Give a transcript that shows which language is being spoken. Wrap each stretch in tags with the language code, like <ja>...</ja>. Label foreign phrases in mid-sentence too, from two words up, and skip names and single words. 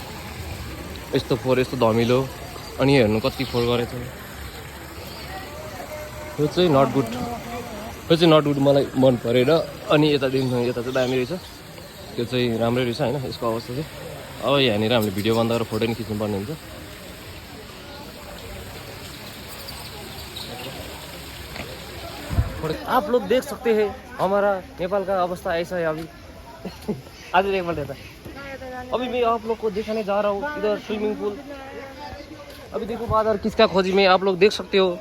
<ne>यस्तो फोहोर यस्तो धमिलो, अनि हेर्नु कति फोहोर गरेछ। यो चाहिँ</ne> <en>not good,</en> <ne>यो चाहिँ</ne> <en>not good</en> <ne>मलाई मन परेन। अनि यतादेखि यता चाहिँ दामी रहेछ, त्यो चाहिँ राम्रै रहेछ होइन यसको अवस्था चाहिँ। अब यहाँनिर हामीले भिडियो बन्द गरेर फोटो नि खिच्नुपर्ने हुन्छ।</ne> <hi>आप लोग देख सकते हैं हमारा नेपाल का अवस्था ऐसा है अभी। आज एक बार देता अभी मैं आप लोग को दिखाने जा रहा हूँ इधर</hi> <en>swimming pool.</en> <hi>अभी देखो बादर किसका खोजी में आप लोग देख सकते हो।</hi>